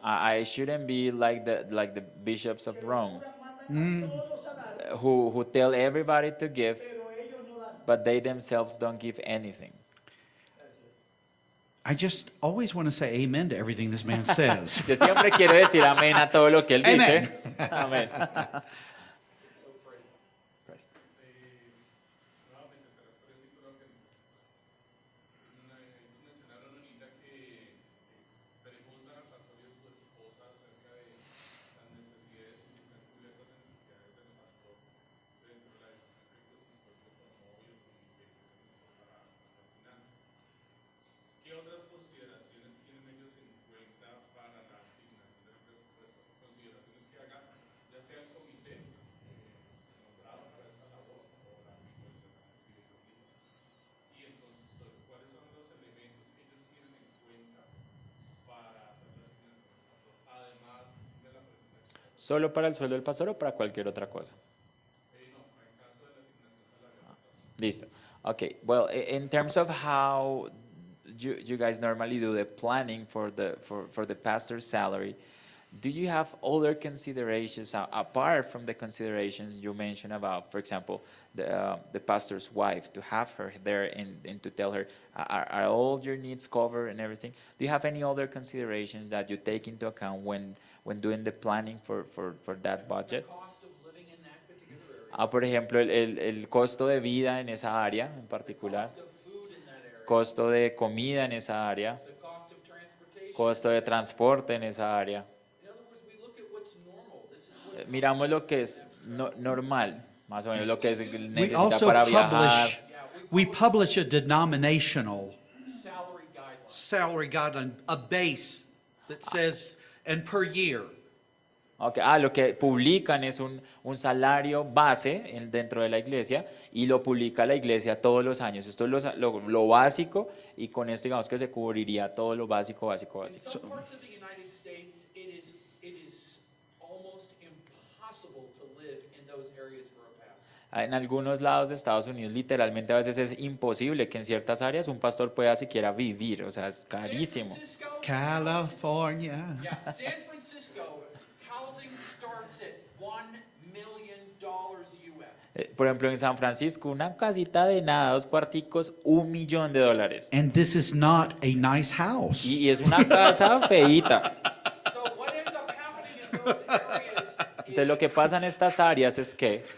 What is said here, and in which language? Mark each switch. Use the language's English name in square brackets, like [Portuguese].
[English] I shouldn't be like the bishops of Rome [Spanish] Los curas mandan a todos a dar, [English] who tell everybody to give, [Spanish] pero ellos no dan. [English] but they themselves don't give anything. I just always want to say amen to everything this man says. [Spanish] Yo siempre quiero decir amén a todo lo que él dice. Amén. [English] So, Freddie. [Spanish] Nuevamente, te respondo así, creo que ellos mencionaron ahorita que preguntan al pastor y a su esposa acerca de las necesidades, si están cubiertas las necesidades del pastor dentro de la decisión que consistió con novio, con inversiones para las finanzas. ¿Qué otras consideraciones tienen ellos en cuenta para la asignación del presupuesto? Consideraciones que haga ya sea el comité nombrado para esta labor o la fideicomiso. Y entonces, ¿cuáles son los elementos que ellos tienen en cuenta para hacer la asignación del pastor, además de la presentación? ¿Solo para el sueldo del pastor o para cualquier otra cosa? No, en caso de la asignación salarial. Listo. Okay. [English] Well, in terms of how you guys normally do the planning for the pastor's salary, do you have other considerations apart from the considerations you mentioned about, for example, the pastor's wife, to have her there and to tell her, are all your needs covered and everything? Do you have any other considerations that you take into account when doing the planning for that budget? Cost of living in that particular area. [Spanish] Por ejemplo, el costo de vida en esa área en particular, [English] Cost of food in that area. [Spanish] costo de comida en esa área, [English] The cost of transportation. [Spanish] costo de transporte en esa área. [English] In other words, we look at what's normal. This is what [Spanish] Miramos lo que es normal, más o menos lo que [English] We [Spanish] necesita [English] also [Spanish] para viajar. [English] publish a denominational salary guidelines. salary guideline, a base that says, and per year. Okay. [Spanish] Lo que publican es un salario base dentro de la iglesia y lo publica la iglesia todos los años. Esto es lo básico y con esto digamos que se cubriría todo lo básico. [English] In some parts of the United States, it is almost impossible to live in those areas for a pastor. [Spanish] En algunos lados de Estados Unidos literalmente a veces es imposible que en ciertas áreas un pastor pueda siquiera vivir, o sea, es carísimo. [English] San Francisco, California. yeah, San Francisco, housing starts at $1 $1 million US. [Spanish] Por ejemplo, en San Francisco, una casita de nada, 2 cuarticos, $1 millón. [English] And this is not a nice house. [Spanish] Y es una casa feíta. [English] So what ends up happening in those areas [Spanish] Entonces lo que pasa en estas áreas es que